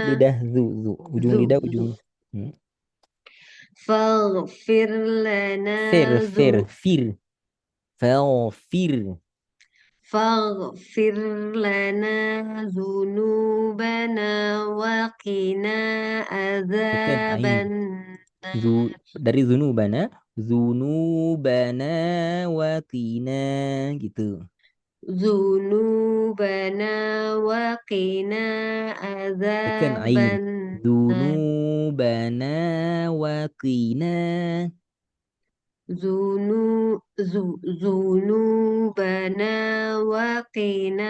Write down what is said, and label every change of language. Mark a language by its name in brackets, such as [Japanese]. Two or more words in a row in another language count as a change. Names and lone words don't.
[Arabic] dzunubana [Indonesian] lidah. Ujung zu lidah, zu ujung. Hmm. [Arabic] faghfir lana Fir. Falfir. faghfir lana dzunubana wa qina [Indonesian] Tekan ain. [Arabic] adzaban [Indonesian] Dari [Arabic] zunubana watina [Indonesian] gitu. [Arabic] dzunubana wa qina [Indonesian] Tekan ain. [Arabic] adzaban Zunubana watina. zunu zunubana wa qina